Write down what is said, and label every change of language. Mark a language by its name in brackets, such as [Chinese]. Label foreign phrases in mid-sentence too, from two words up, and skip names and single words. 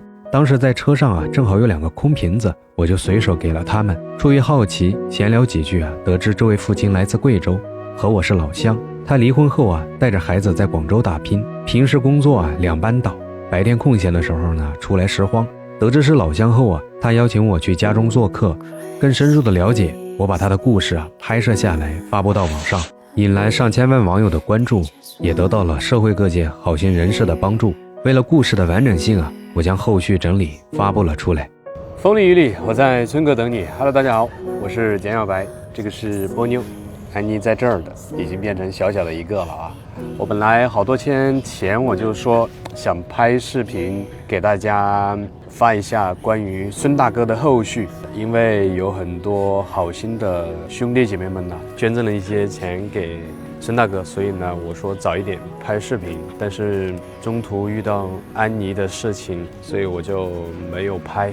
[Chinese] 當時在車上正好有2個空瓶子，我就隨手給了他們。出於好奇，閒聊幾句得知這位父親來自貴州，和我是老鄉。他離婚後帶着孩子在廣州打拼，平時工作2班倒，白天空閒的時候呢出來拾荒。得知是老鄉後他邀請我去家中做客，更深入的了解。我把他的故事拍攝下來發布到網上，引來上千萬網友的關注，也得到了社會各界好心人士的帮助。为了故事的完整性我将后續整理發布了出來。風裡雨裡，我在村口等你。Hello， 大家好，我是簡小白，這個是波妞，安妮在這兒的，已經變成小小的一個了我本來好多天前我就說想拍視頻給大家發一下關於孫大哥的後續，因為有很多好心的兄弟姐妹們捐贈了一些錢給孫大哥，所以呢我說早一點拍視頻，但是中途遇到安妮的事情，所以我就沒有拍。